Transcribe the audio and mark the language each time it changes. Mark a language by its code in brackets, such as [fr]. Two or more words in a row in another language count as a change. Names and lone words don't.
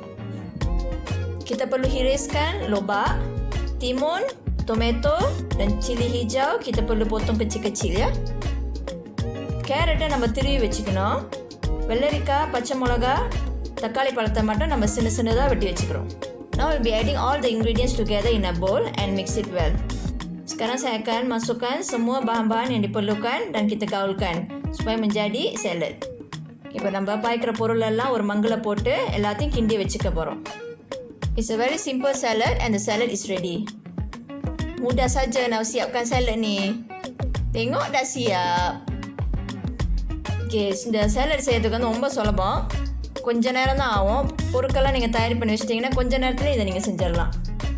[ms] Kita perlu hiriskan lobak, timun, tomato dan cili hijau kita perlu potong kecil-kecil ya. [ta] Carrot நம்ம திருவி வச்சுக்கணும். வெள்ளரிக்காய், பச்சை மிளகா, தக்காளி பழத்தை மட்டும் நம்ம சின்ன-சின்னதாக வெட்டி வச்சுக்கிறோம். [en] Now we'll be adding all the ingredients together in a bowl and mix it well. [ms] Sekarang saya akan masukkan semua bahan-bahan yang diperlukan dan kita gaulkan supaya menjadi salad. [ta] இப்போ நம்ம பாய்க்கிற பொருள் எல்லாம் ஒரு மங்கில போட்டு எல்லாத்தையும் கிண்டி வச்சுக்க போகிறோம். [en] It's a very simple salad and the salad is ready. [ms] Mudah saja nak siapkan salad ni. Tengok dah siap. [ta] Okay, இந்த salad செய்யறதுக்கு வந்து ரொம்ப சுலபம். கொஞ்ச நேரம் தான் ஆகும். பொருட்கள்லாம் நீங்கள் தயார் பண்ணி வச்சிட்டிங்கன்னா கொஞ்ச நேரத்தில் இதை நீங்கள் செஞ்சிடலாம்.